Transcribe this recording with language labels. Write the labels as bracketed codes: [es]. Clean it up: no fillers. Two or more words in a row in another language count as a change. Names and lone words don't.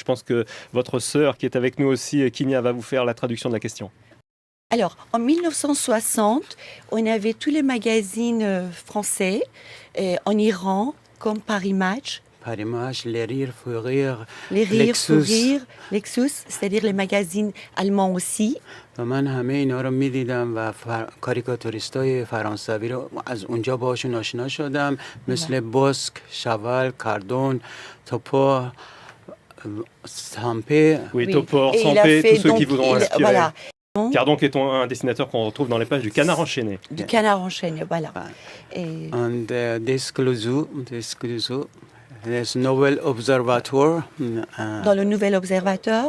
[fr] Je pense que votre sœur, qui est avec nous aussi, Kinia, va vous faire la traduction de la question. Alors, en 1960, on avait tous les magazines français en Iran, comme Paris Match. Paris Match, Les Rires, Fou Rire, Les Rires, Lexus. Fou Rire, Lexus, c'est-à-dire les magazines allemands aussi. [fa] و من همه اینا رو میدیدم و کاریکاتوریستای فرانسوی رو از اونجا باشون آشنا شدم مثل بوسک، شاول، کاردون، توپو، سامپé. [fr] Oui, Oui. Topor, Et il a Sampé, fait tous ceux qui donc, vous ont inspiré. Voilà, Cardon, qui est un dessinateur qu'on retrouve dans les pages du Canard enchaîné. du Canard enchaîné, voilà. Et Und Descluzou, [en] there's Novel Observator. [fr] dans le Nouvel Observateur,